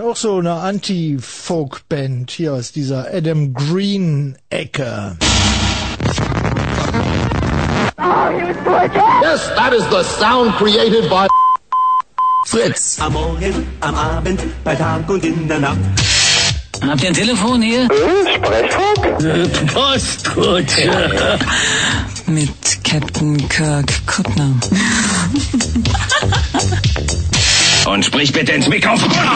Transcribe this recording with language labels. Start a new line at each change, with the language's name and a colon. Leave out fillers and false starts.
German: Auch so eine Anti-Folk-Band hier aus dieser Adam Green-Ecke.
English: Oh, yes, that is the sound created by Fritz.
German: Am Morgen, am Abend, bei Tag und in der Nacht. Habt ihr ein Telefon hier? Sprechfunk? Postkutsche. Ja, ja. Mit Captain Kirk Kuttner. Und sprich bitte ins Mikrofon.